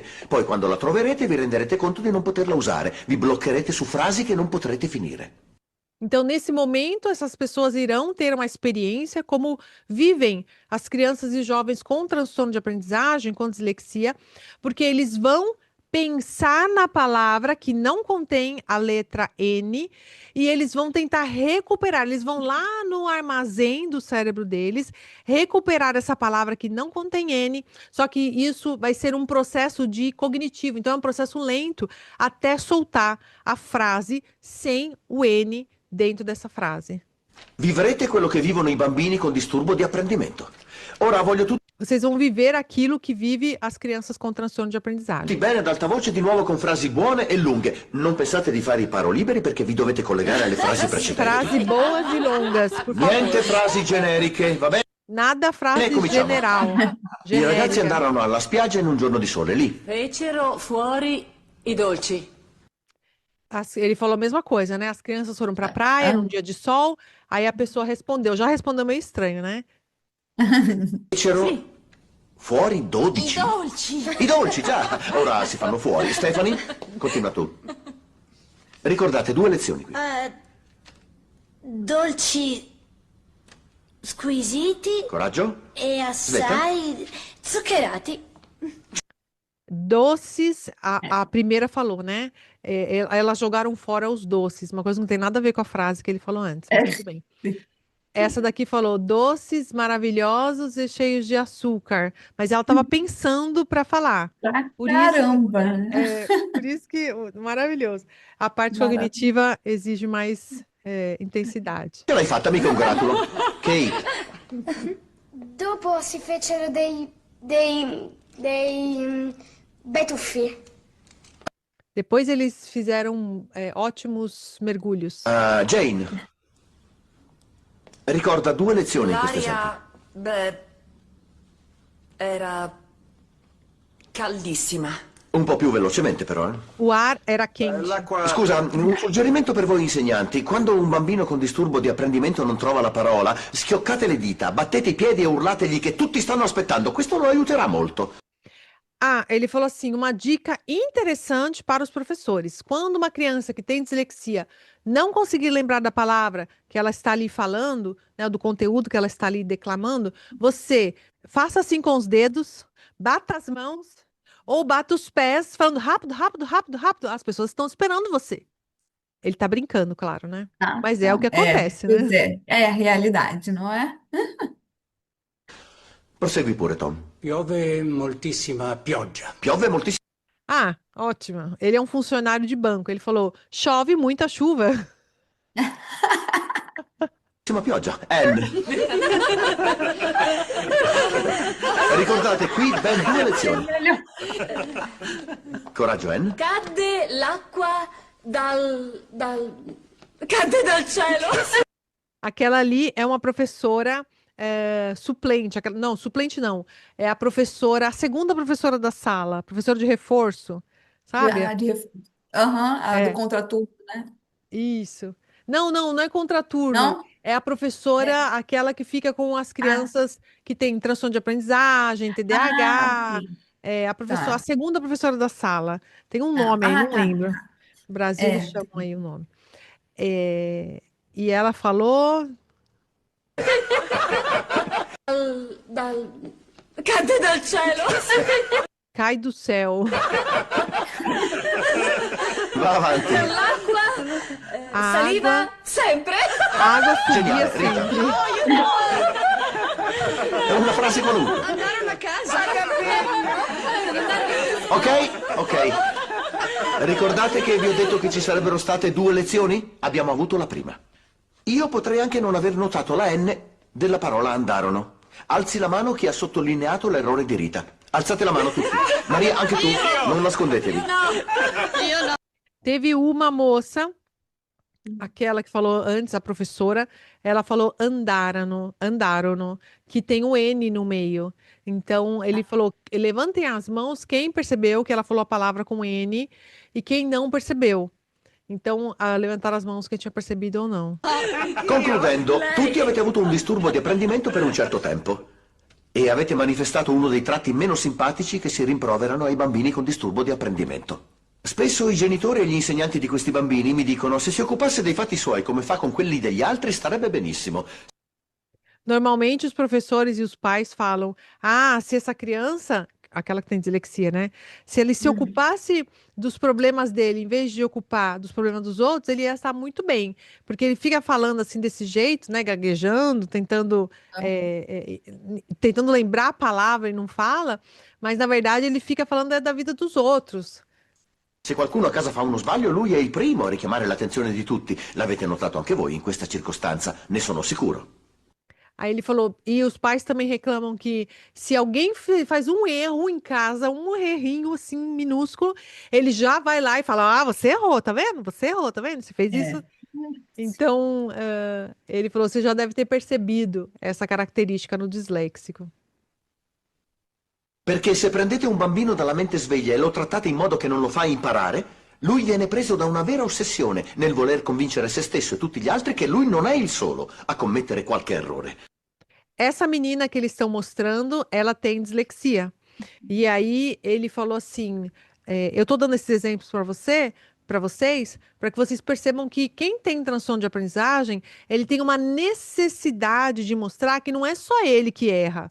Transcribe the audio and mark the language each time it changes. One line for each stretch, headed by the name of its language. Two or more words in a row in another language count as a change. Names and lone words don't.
Italian: Poi quando la troverete vi renderete conto di non poterla usare. Vi bloccherete su frasi che non potrete finire.
Portuguese: Então, nesse momento, essas pessoas irão ter uma experiência como vivem as crianças e jovens com transtorno de aprendizagem, com dislexia, porque eles vão pensar na palavra que não contém a letra N e eles vão tentar recuperar, eles vão lá no armazém do cérebro deles, recuperar essa palavra que não contém N, só que isso vai ser um processo de cognitivo, então é um processo lento até soltar a frase sem o N dentro dessa frase.
Italian: Vivrete quello che vivono i bambini con disturbo di apprendimento. Ora voglio tutti
Portuguese: Vocês vão viver aquilo que vive as crianças com transtorno de aprendizagem.
Italian: bene ad alta voce di nuovo con frasi buone e lunghe. Non pensate di fare i paroliberi perché vi dovete collegare alle frasi precedenti.
Portuguese: Frasi boas e longas, por favor.
Italian: Niente frasi generiche, va bene?
Portuguese: Nada frase cominciamo. general.
Italian: I ragazzi generica. andarono alla spiaggia in un giorno di sole, lì. Fecero fuori i dolci.
Portuguese: Ele falou a mesma coisa, né? As crianças foram pra praia num dia de sol, aí a pessoa respondeu. Já respondeu meio estranho, né?
Italian: Fecero fuori 12. I dolci, già. Ora si fanno fuori. Stephanie, continua tu. Ricordate 2 lezioni qui. Dolci squisiti Coraggio. e assai zuccherati.
Portuguese: Doces, a primeira falou, né? Elas jogaram fora os doces, uma coisa que não tem nada a ver com a frase que ele falou antes, mas tudo bem. Essa daqui falou doces maravilhosos e cheios de açúcar, mas ela estava pensando para falar. Por isso, Caramba! por isso que maravilhoso. A parte Maravilha. cognitiva exige mais intensidade.
Italian: Ce l'hai fatta, mi congratulo. Kate, Dopo si fecero dei betuffi. Depois eles fizeram ótimos mergulhos. Jane, ricorda 2 lezioni in questo esempio. L'aria, era caldissima. Un po' più velocemente però, eh.
Portuguese: O ar era quente.
Italian: L'acqua... Scusa, un suggerimento per voi insegnanti. Quando un bambino con disturbo di apprendimento non trova la parola, schioccate le dita, battete i piedi e urlategli che tutti stanno aspettando. Questo lo aiuterà molto.
Portuguese: Ah, ele falou assim, uma dica interessante para os professores. Quando uma criança que tem dislexia não conseguir lembrar da palavra que ela está ali falando, né, do conteúdo que ela está ali declamando, você faça assim com os dedos, bata as mãos ou bata os pés, falando rápido, rápido, rápido, rápido. As pessoas estão esperando você. Ele tá brincando, claro, né? Ah, Mas é o que acontece, né? pois é a realidade, não é?
Italian: Prosegui pure, Tom. Piove moltissima pioggia. Piove moltissimo.
Portuguese: Ah, ótimo. Ele é um funcionário de banco. Ele falou, chove muita chuva.
Italian: Pioggia. N. Ricordate qui ben 2 lezioni. Coraggio, N. Cadde l'acqua cadde dal cielo.
Portuguese: Aquela ali é uma professora suplente. Não, suplente não. É a professora, a segunda professora da sala, professora de reforço, sabe? Do contraturno, né? Isso. Não é contraturno. Não? É a professora, aquela que fica com as crianças que têm transtorno de aprendizagem, TDAH. Sim. É a professora, Tá. a segunda professora da sala. Tem um nome aí, não tá. lembro. No Brasil É. eles chamam aí o nome. E ela falou.
Italian: Cadde dal cielo.
Portuguese: Cai do céu.
Italian: Va avanti. L'acqua
Portuguese: A
Italian: saliva
Portuguese: água, sempre. a água subia
Italian: Geniale, Rita. sempre. È una frase qualunque. Andarono a casa. Ok. Ricordate che vi ho detto che ci sarebbero state 2 lezioni? Abbiamo avuto la prima. Io potrei anche non aver notato la N della parola andarono. Alzi la mano chi ha sottolineato l'errore di Rita. Alzate la mano tutti. Maria, anche tu. Non nascondetevi.
Portuguese: Teve uma moça, aquela que falou antes, a professora, ela falou andarono, que tem o N no meio. Então, ele falou, levantem as mãos quem percebeu que ela falou a palavra com N e quem não percebeu. Então, levantaram as mãos quem tinha percebido ou não.
Italian: Concludendo, tutti avete avuto un disturbo di apprendimento per un certo tempo e avete manifestato uno dei tratti meno simpatici che si rimproverano ai bambini con disturbo di apprendimento. Spesso i genitori e gli insegnanti di questi bambini mi dicono se si occupasse dei fatti suoi come fa con quelli degli altri starebbe benissimo.
Portuguese: Normalmente, os professores e os pais falam: ah, se essa criança, aquela que tem dislexia, né? Se ele se ocupasse dos problemas dele, em vez de ocupar dos problemas dos outros, ele ia estar muito bem. Porque ele fica falando assim desse jeito, né? Gaguejando, tentando lembrar a palavra e não fala, mas na verdade ele fica falando da vida dos outros.
Italian: Se qualcuno a casa fa uno sbaglio, lui è il primo a richiamare l'attenzione di tutti. L'avete notato anche voi in questa circostanza, ne sono sicuro.
Portuguese: Aí ele falou, e os pais também reclamam que se alguém faz um erro em casa, um errinho assim minúsculo, ele já vai lá e fala: ah, você errou, tá vendo? Você errou, tá vendo? Você fez isso. Então, ele falou, você já deve ter percebido essa característica no disléxico.
Italian: Perché se prendete un bambino dalla mente sveglia e lo trattate in modo che non lo fa imparare, lui viene preso da una vera ossessione nel voler convincere se stesso e tutti gli altri che lui non è il solo a commettere qualche errore.
Portuguese: Essa menina que eles estão mostrando, ela tem dislexia. E aí ele falou assim: eu estou dando esses exemplos para vocês, para que vocês percebam que quem tem transtorno de aprendizagem, ele tem uma necessidade de mostrar que não é só ele que erra.